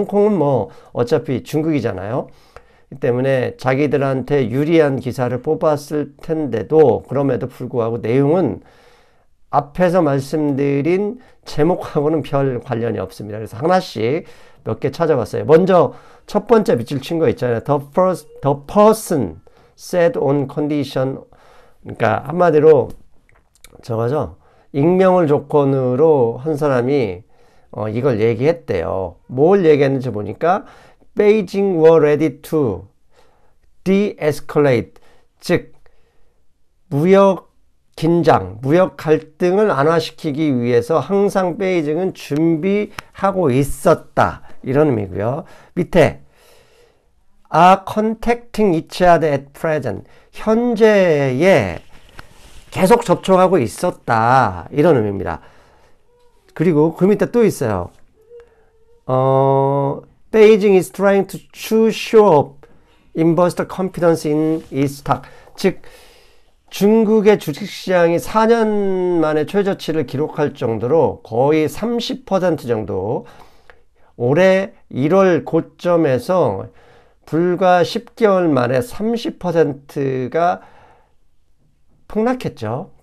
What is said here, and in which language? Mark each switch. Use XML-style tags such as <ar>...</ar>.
<ko>홍콩은 어차피 중국이잖아요. 이 때문에 자기들한테 유리한 기사를 뽑았을 텐데도 그럼에도 불구하고 내용은 앞에서 말씀드린 제목하고는 별 관련이 없습니다. 그래서 하나씩 몇 개 찾아봤어요. 먼저 첫 번째 밑줄 친 거 있잖아요.</ko> <en>The person said on condition.</en> <ko>그러니까 한마디로 저거죠. 익명을 조건으로 한 사람이 이걸 얘기했대요. 뭘 얘기했는지 보니까</ko> <en>Beijing were ready to de-escalate.</en> <ko>즉 무역 긴장, 무역 갈등을 완화시키기 위해서 항상 베이징은 준비하고 있었다. 이런 의미고요. 밑에</ko> <en>are contacting each other at present.</en> <ko>현재에 계속 접촉하고 있었다. 이런 의미입니다. 그리고 그 밑에 또 있어요.</ko> <en>Beijing is trying to show up investor confidence in its stock.</en> <ko>즉 중국의 주식시장이 4년 만에 최저치를 기록할 정도로 거의 30% 정도 올해 1월 고점에서 불과 10개월 만에 30%가 폭락했죠.</ko>